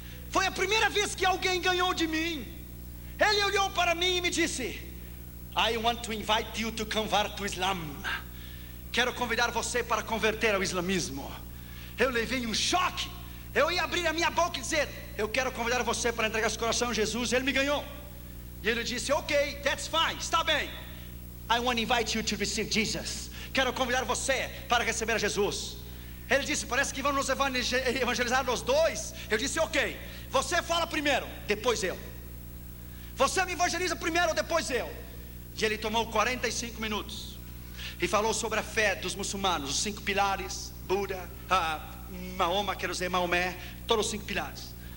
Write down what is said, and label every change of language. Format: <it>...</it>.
<pt>Foi a primeira vez que alguém ganhou de mim. Ele olhou para mim e me disse:</pt> <en>I want to invite you to convert to Islam.</en> <pt>Quero convidar você para converter ao islamismo. Eu levei um choque. Eu ia abrir a minha boca e dizer: eu quero convidar você para entregar seu coração a Jesus. Ele me ganhou. E ele disse: ok,</pt> <en>that's fine,</en> <pt>está bem.</pt> <en>I want to invite you to receive Jesus.</en> <pt>Quero convidar você para receber a Jesus. Ele disse: parece que vamos nos evangelizar nós dois. Eu disse: ok, você fala primeiro, depois eu. Você me evangeliza primeiro, depois eu. E ele tomou 45 minutos e falou sobre a fé dos muçulmanos, os 5 pilares: Buda, Mahoma, quero dizer Maomé, todos os 5 pilares.</pt>